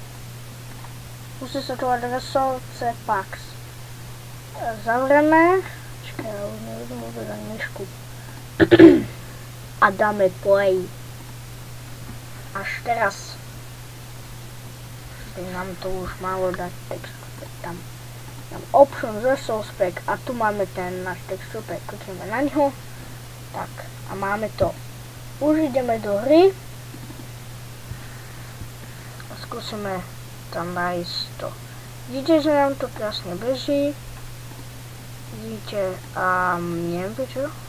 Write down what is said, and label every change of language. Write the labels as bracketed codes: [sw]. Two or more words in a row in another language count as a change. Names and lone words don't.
[sk] Musí sa to volať [en] Resource Packs. [sk] Zavrieme Čakaj, ja už nevedem overdať myšku. A dáme play. Až teraz. Tak nám to už malo dať [en] texture pack [sk] tam. Tam [en] option resource pack [sk] a tu máme ten náš [en] texture pack. [sk] Klikneme na ňo. Tak a máme to. Už ideme do hry. A skúsime tam nájsť to. Vidíte, že nám to krásne beží. Vidíte, neviem prečo.